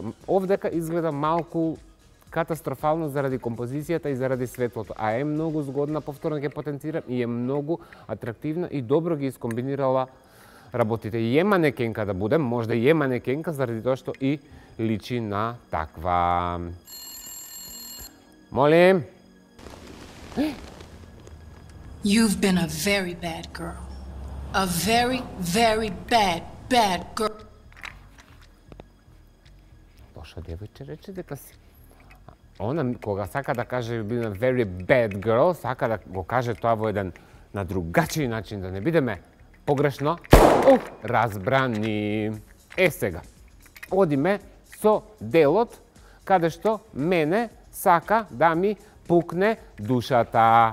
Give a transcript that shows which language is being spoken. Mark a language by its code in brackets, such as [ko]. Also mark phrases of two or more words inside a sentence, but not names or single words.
[mk] Овдека изгледа малку катастрофално заради композицијата и заради светлото, а е многу згодна, повторно ќе потенцирам, и е многу атрактивна и добро ги искомбинирала работите. И е манекенка да будем, можда и е манекенка заради тоа што и личи на таква. Молим. [en] You've been a very bad girl. A very, very bad girl. [mk] Лошо девојче рече дека си. Она, кога сака да каже [en] been a very bad girl, [mk] сака да го каже тоа во еден на другачи начин, да не бидеме погрешно разбрани. Сега, одиме со делот каде што мене сака да ми пукне душата.